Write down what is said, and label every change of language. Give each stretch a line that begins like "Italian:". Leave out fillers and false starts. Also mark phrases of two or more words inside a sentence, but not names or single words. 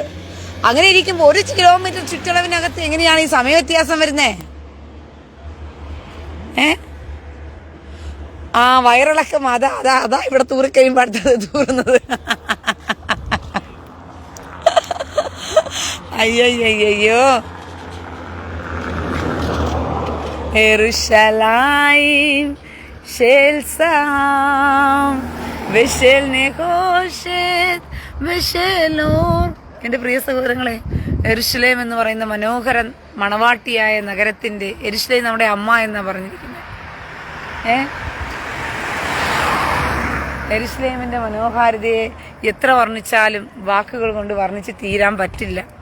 Malayalam: അങ്ങനെ ഇരിക്കുമ്പോൾ 1 കിലോമീറ്റർ ചുറ്റളവിനകത്ത് എങ്ങനെയാണ് ഈ സമയ വ്യത്യാസം വരുന്നേ? ആ വയറിളക്കം അതാ ഇവിടെ തൂറിക്കഴിയുമ്പോൾ അടുത്തത് തൂറുന്നത്.
Hebrew: അയ്യോ ירושלים של שם ושל נחושת ושל אור.
Malayalam: എൻ്റെ പ്രിയ സഹോദരങ്ങളെ, യെരുശലേം എന്ന് പറയുന്ന മനോഹര മണവാട്ടിയായ നഗരത്തിന്റെ, യെരുശലേം നമ്മുടെ അമ്മ എന്നാ പറഞ്ഞിരിക്കുന്നത്. യെരുശലേമിന്റെ മനോഹാരിതയെ എത്ര വർണ്ണിച്ചാലും വാക്കുകൾ കൊണ്ട് വർണ്ണിച്ച് തീരാൻ പറ്റില്ല.